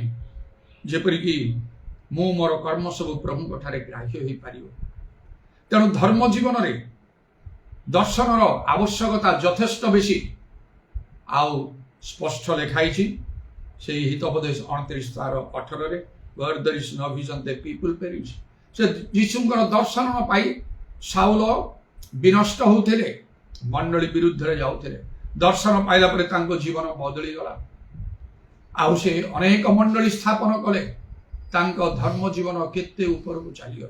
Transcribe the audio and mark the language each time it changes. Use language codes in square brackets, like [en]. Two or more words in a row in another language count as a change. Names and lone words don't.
[or] ଯେପରିକି ମୁଁ ମୋର କର୍ମ ସବୁ ପ୍ରଭୁଙ୍କ ଠାରେ ଗ୍ରାହ୍ୟ ହୋଇପାରିବ। ତେଣୁ ଧର୍ମ ଜୀବନରେ ଦର୍ଶନର ଆବଶ୍ୟକତା ଯଥେଷ୍ଟ ବେଶୀ। ଆଉ ସ୍ପଷ୍ଟ ଲେଖାଇଛି ସେହି ହିତୋପଦେଶ 29:18 [en] where there is no vision the people perish। [or] ସେ ଯୀଶୁଙ୍କର ଦର୍ଶନ ନ ପାଇ ସାଉଲ ବିନଷ୍ଟ ହେଉଥିଲେ, ମଣ୍ଡଳୀ ବିରୁଦ୍ଧରେ ଯାଉଥିଲେ। ଦର୍ଶନ ପାଇଲା ପରେ ତାଙ୍କ ଜୀବନ ବଦଳିଗଲା। ଆଉ ସେ ଅନେକ ମଣ୍ଡଳୀ ସ୍ଥାପନ କଲେ। ତାଙ୍କ ଧର୍ମ ଜୀବନ କେତେ ଉପରକୁ ଚାଲିଗଲା।